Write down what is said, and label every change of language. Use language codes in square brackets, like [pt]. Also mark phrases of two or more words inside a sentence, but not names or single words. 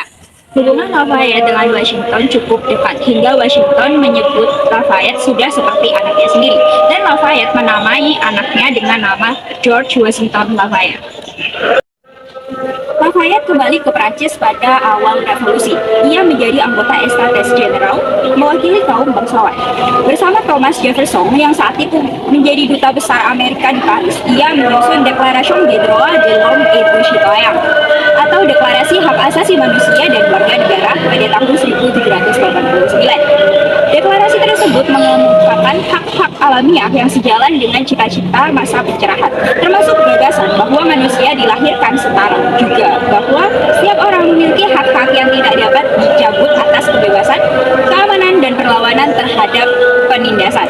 [id] Hubungan Lafayette dengan Washington cukup dekat hingga Washington menyebut Lafayette sudah seperti anaknya sendiri, dan Lafayette menamai anaknya dengan nama George Washington Lafayette. Lafayette kembali ke Prancis pada awal revolusi. Ia menjadi anggota Estates General, mewakili kaum bangsawan. Bersama Thomas Jefferson yang saat itu menjadi duta besar Amerika di Paris, ia menyusun Déclaration des droits de l'homme et du citoyen, atau Deklarasi Hak Asasi Manusia dan Warga Negara pada tahun 1789. Deklarasi tersebut mengemukakan hak-hak alamiah yang sejalan dengan cita-cita masa pencerahan, termasuk gagasan bahwa manusia dilahirkan setara, juga bahwa setiap orang memiliki hak-hak yang tidak dapat dicabut atas kebebasan, keamanan, dan perlawanan terhadap penindasan.